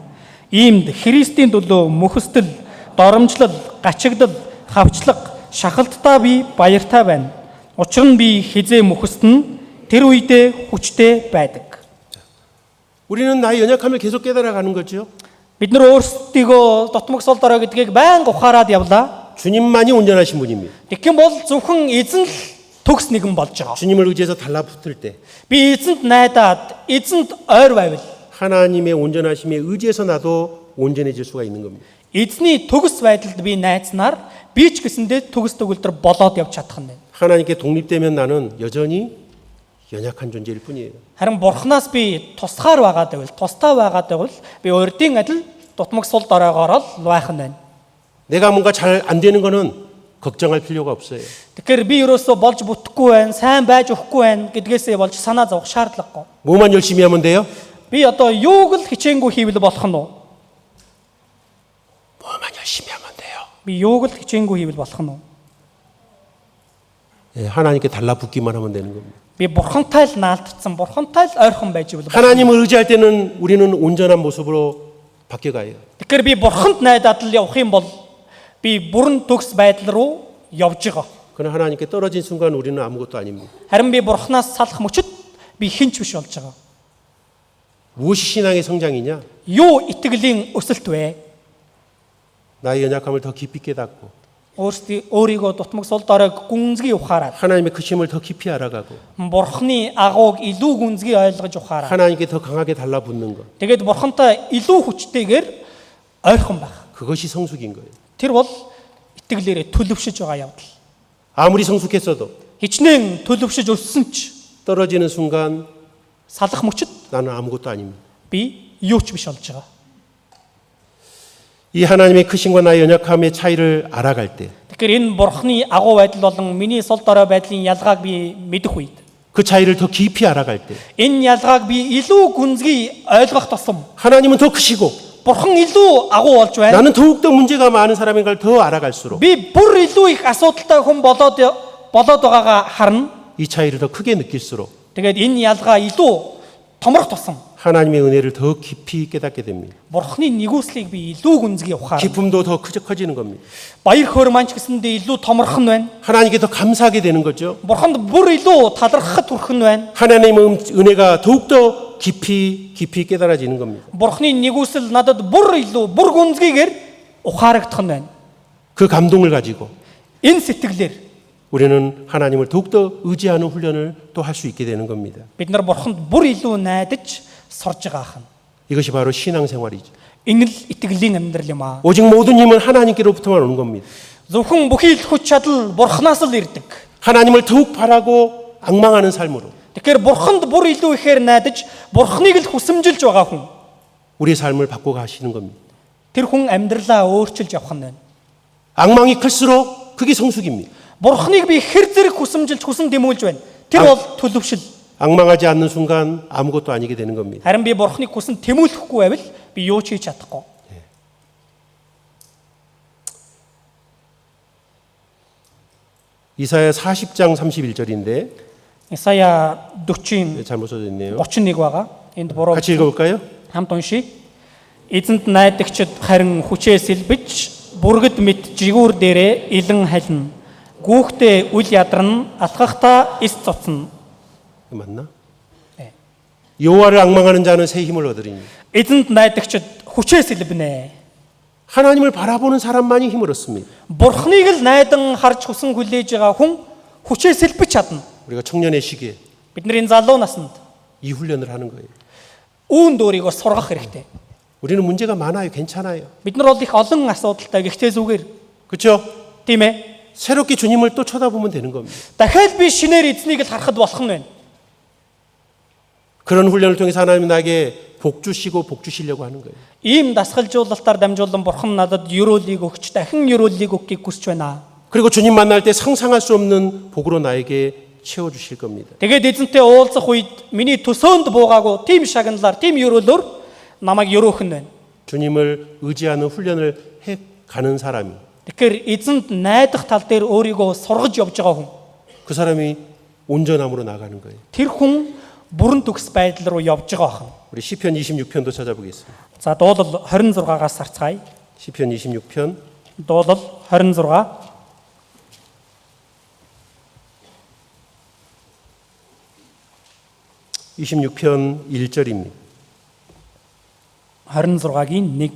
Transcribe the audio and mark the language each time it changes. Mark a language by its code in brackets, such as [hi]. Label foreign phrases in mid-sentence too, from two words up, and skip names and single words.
[mn] Иймд Христийн төлөө мөхөстөл, доромжлол, гачигдал, хавчлаг, шахалттай би баяртай байна. Учир нь би хизээ мөхөстөн тэр үедээ хүчтэй байдаг. [ko] 우리는 나의 연약함을 계속 깨달아가는 거죠. [mn] Бид нар өөрсдийгөө дотмог сул дорой гэдгийг байнга ухаарад явлаа. [ko] 주님만이 온전하신 분입니다. [mn] Тэгэх юм бол зөвхөн эзэн л төгс нэгэн болж байгаа. [ko] 주님을 의지해서 달라붙을 때 [mn] Би эзэнд найдаад, эзэнд ойр байвал [ko] 하나님의 온전하심에 의지해서 나도 온전해질 수가 있는 겁니다. [mn] эзний төгс байдалд би найцнаар би ч гэсэндээ төгс төгөлдөр болоод явж чадах нь. [ko] 하나님께 독립되면 나는 여전히 연약한 존재일 뿐이에요. [mn] Харин бурхнаас би тусгаар байгаад байвал, тустай байгаад байвал би урдын адил дутмаг сул доройгоор л байх нь байна. [ko] 내가 뭔가 잘 안 되는 거는 걱정할 필요가 없어요. [mn] Тэгэхээр би ерөөсөө болж бүтэхгүй байна, сайн байж өгөхгүй байна гэдгээсээ болж санаа зовох шаардлагагүй. [ko] 뭐만 열심히 하면 돼요? [mn] Би одоо юуг л хичээнгүй хийвэл болох нь уу? [ko] 뭐만 열심히 하면 돼요. [mn] Би юуг л хичээнгүй хийвэл болох нь уу? [ko] 예, 하나님께 달라붙기만 하면 되는 겁니다. [mn] Би бурхантай л наалтцсан, бурхантай л ойрхон байж ивэл. [ko] 하나님을 의지할 때는 우리는 온전한 모습으로 바뀌어가요. [mn] Тэгэхээр би бурханд найдаад л явах юм бол би бүрэн төгс байдал руу явж байгаа. [ko] 그러나 하나님께 떨어진 순간 우리는 아무것도 아닙니다. [mn] Харин би бурханаас салах мөчид би хинч биш болж байгаа. [ko] 무엇이 신앙의 성장이냐? [mn] Юу итгэлийн өсөлт вэ? [ko] 나의 연약함을 더 깊이 깨닫고 [mn] Өөрийгөө дутмаг сул дорой гүнзгий ухаарад [ko] 하나님의 크심을 더 깊이 알아가고 [mn] бурхны агууг илүү гүнзгий ойлгож ухаарад [ko] 하나님께 더 강하게 달라붙는 것. [mn] тэгээд бурхантай илүү хүчтэйгээр ойрхон байх. [ko] 그것이 성숙인 거예요. [mn] Тэр бол итгэлээрээ төлөвшөж байгаа явдал. [ko] 아무리 성숙했어도 [mn] Хичнээн төлөвшөж өссөн ч [ko] 떨어지는 순간 [mn] салах мөчид [ko] 나는 아무것도 아닙니다. [mn] би юу ч биш болж байгаа. [ko] 이 하나님의 크심과 나의 연약함의 차이를 알아갈 때 그 [mn] Тэгэхээр энэ бурхны агуу байдал болон миний сул дорой байдлын ялгааг би мэдэх үед [ko] 차이를 더 깊이 알아갈 때 [mn] энэ ялгааг би илүү гүнзгий ойлгох тусам [ko] 하나님은 더 크시고 [mn] бурхан илүү агуу болж байна. [ko] 나는 더욱더 문제가 많은 사람인 걸 더 알아갈수록 [mn] Би бүр илүү их асуудалтай хүн болоод байгаагаа харна. [ko] 이 차이를 더 크게 느낄수록 [mn] Тэгээд энэ ялгаа илүү томрох тусам [ko] 하나님의 은혜를 더 깊이 깨닫게 됩니다. [mn] бурхны нэгүслийг би илүү гүнзгий ухаарна. [ko] 기쁨도 더 커지는 겁니다. [mn] Баяр хөөр маань ч гэсэндээ илүү томрох нь байна. [ko] 하나님께 더 감사하게 되는 거죠. [mn] Бурханд бүр илүү талархахад хүрэх нь байна. [ko] 하나님의 은혜가 더욱더 깊이 깨달아지는 겁니다. [mn] Бурхны нэгүсэл надад бүр илүү бүр гүнзгийгээр ухаарагдах нь байна. [ko] 그 감동을 가지고 [mn] Энэ сэтгэлээр [ko] 우리는 하나님을 더욱더 의지하는 훈련을 또 할 수 있게 되는 겁니다. [mn] бид нар бурханд бүр илүү найдаж сурж байгаа хан. [ko] 이것이 바로 신앙생활이죠. [mn] Энэ л итгэлийн амьдрал юм аа. [ko] 오직 모든 힘은 하나님께로부터만 오는 겁니다. [mn] Зөвхөн бүхий л хүч чадал бурхнаас л ирдэг. [ko] 하나님을 더욱 바라고 앙망하는 삶으로 [mn] Тэгэхээр бурханд бүр илүү ихээр найдаж бурхныг л хүсэмжилж байгаа хүн. [ko] 우리의 삶을 바꿔가시는 겁니다. [mn] Тэр хүн амьдралаа өөрчилж явах нь байна. [ko] 앙망이 클수록 그게 성숙입니다. [mn] Бурхныг би хэр зэрэг хүсэмжилж хүсэн дэмүүлж байна. Тэр бол төлөвшил. [ko] 앙망하지 않는 순간 아무것도 아니게 되는 겁니다. [mn] Харин би бурхныг хүсэн тэмүүлэхгүй байвал би юу ч хийж чадахгүй. [ko] 이사야 40장 31절인데 [mn] Исая 40-ийн [ko] 잘못 써져 있네요. [mn] 31 байгаа. Энд буруу. [ko] 같이 읽어볼까요? [mn] Хамт уншия. Эзэнт найдагчид харин хүчээ сэлбэж бүргэд мэт жигүүр дээрээ илэн халина. Гүүхтээ үл ядарна, алхахтаа эс цуцна. [ko] 맞나? 네. 여호와를 앙망하는 자는 새 힘을 얻으리니. [mn] Эзэнт найдагчид хүчээ сэлбэнэ. [ko] 하나님을 바라보는 사람만이 힘을 얻습니다. [mn] Бурхныг л найдан харж хүсэн хүлээж байгаа хүн хүчээ сэлбэж чадна. [ko] 우리가 청년의 시기에 [mn] Бидний залуу наснд [ko] 이 훈련을 하는 거예요. [mn] үүнд өөрийгөө сургах хэрэгтэй. [ko] 우리는 문제가 많아요. 괜찮아요. [mn] Бид нар бол их олон асуудалтай гэхдээ зүгээр. [ko] 그렇죠? [mn] Тийм ээ. [ko] 새롭게 주님을 또 쳐다보면 되는 겁니다. [mn] Дахиад би шинээр эзнийг л харахад болох нь байна. [ko] 그런 훈련을 통해서 하나님 나에게 복 주시고 복 주시려고 하는 거예요. [mn] Ийм дасгалжуулалтаар дамжуулан бурхан надад ёроолыг өгч дахин ёроолыг өгөхийг хүсэж байна. [ko] 그리고 주님 만날 때 상상할 수 없는 복으로 나에게 채워 주실 겁니다. [mn] Тэгээд эзэнтэй уулзах үед миний төсөөнд буугаагүй тийм шагналаар, тийм ёроолоор намайг ёроох нь байна. [ko] 주님을 의지하는 훈련을 해 가는 사람이 [mn] Тэгэхээр эзэнд найдах тал дээр өөрийгөө сургаж явж байгаа хүн. [ko] 그 사람이 온전함으로 나가는 거예요. [mn] Тэр хүн бүрэн төгс байдал руу явж байгаа хүн. [ko] 우리 시편 26편도 찾아보겠습니다. [mn] За дуулал 26-аас харцгаая. [ko] 시편 26편 [mn] Дуулал 26 [ko] 26편 1절입니다. [mn] 26-гийн 1.